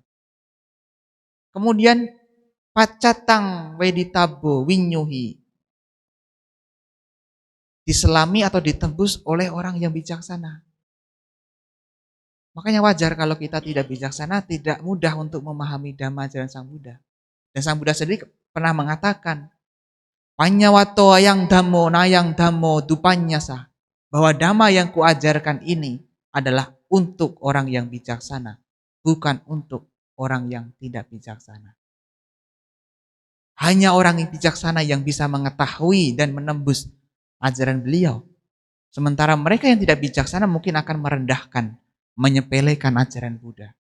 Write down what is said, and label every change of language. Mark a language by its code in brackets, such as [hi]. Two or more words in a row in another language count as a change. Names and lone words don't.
[id] Kemudian [pi] pacatang weditabo winyuhi, [id] diselami atau ditembus oleh orang yang bijaksana. Makanya wajar kalau kita tidak bijaksana, tidak mudah untuk memahami dhamma ajaran Sang Buddha. Dan Sang Buddha sendiri pernah mengatakan, [pi] panyawato yang dhammo nayang dhammo dupanyasa, [id] bahwa dhamma yang kuajarkan ini adalah untuk orang yang bijaksana, bukan untuk orang yang tidak bijaksana. Hanya orang yang bijaksana yang bisa mengetahui dan menembus ajaran beliau. Sementara mereka yang tidak bijaksana mungkin akan merendahkan, menyepelekan ajaran Buddha.